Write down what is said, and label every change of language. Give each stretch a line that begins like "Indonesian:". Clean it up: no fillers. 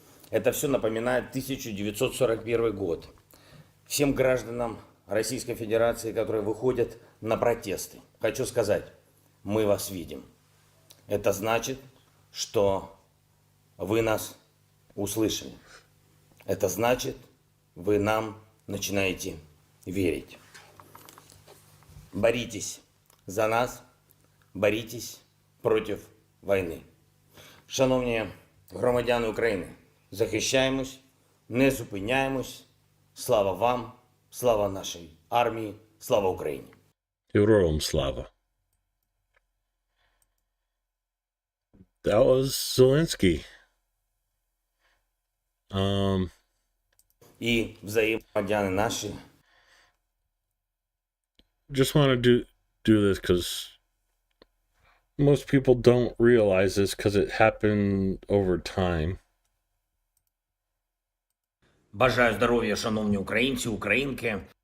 Russian: Это все напоминает 1941 год. Всем гражданам Российской Федерации, которые выходят на протесты, хочу сказать, мы вас видим. Это значит, что вы нас услышали. Это значит, вы нам начинаете верить. Боритесь за нас,
Ukrainian: борітесь проти війни. Шановні громадяни України, захищаємось, не зупиняємось. Слава вам, слава нашій армії, слава Україні. Героям слава.
English: That was Zelensky.
Ukrainian: І взаємодяни наші.
English: Just want to do this because most people don't realize this because it happened over time.
Ukrainian: Бажаю здоров'я, шановні українці, українки.